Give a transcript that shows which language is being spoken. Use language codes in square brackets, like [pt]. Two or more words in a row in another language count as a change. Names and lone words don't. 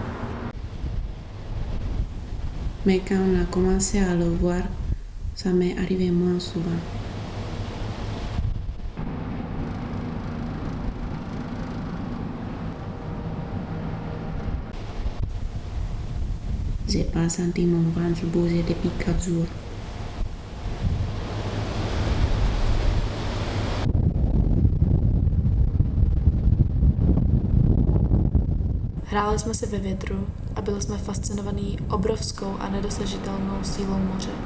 [fr] Mais quand on a commencé à le voir, ça m'est arrivé moins souvent. J'ai pas senti mon ventre bouger depuis 4 jours. [cs] Hráli jsme si ve větru a byli jsme fascinovaní obrovskou a nedosažitelnou sílou moře.